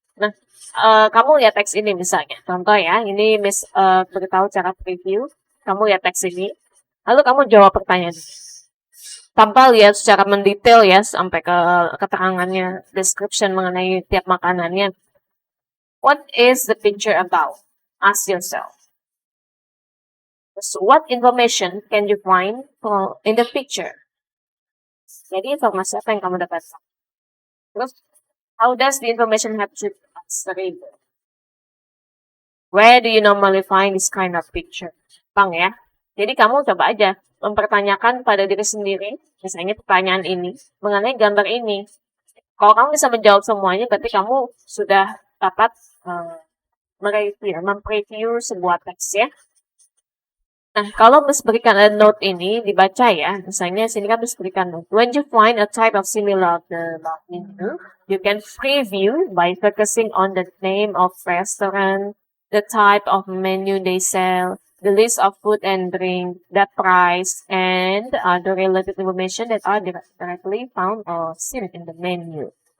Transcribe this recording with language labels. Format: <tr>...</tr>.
<id>Nah, kamu lihat teks ini misalnya. Contoh ya, ini beritahu cara preview. Kamu lihat teks ini. Lalu kamu jawab pertanyaan tanpa lihat secara mendetail ya sampai ke keterangannya, description mengenai tiap makanannya.</id> <en>What is the picture about? Ask yourself. So what information can you find in the picture?</en> <id>Jadi informasi apa yang kamu dapatkan?</id> <en>Terus, how does the information help you as a reader? Where do you normally find this kind of picture?</en> <id>Bang ya. Jadi kamu coba aja mempertanyakan pada diri sendiri, misalnya pertanyaan ini, mengenai gambar ini. Kalau kamu bisa menjawab semuanya, berarti kamu sudah dapat mempreview sebuah teks ya. Nah, kalau berikan note ini dibaca ya, misalnya sini kan berikan note.</id> <en>When you find a type of similar the menu, you can preview by focusing on the name of restaurant, the type of menu they sell, the list of food and drink, the price, and other related information that are directly found or seen in the menu.</en>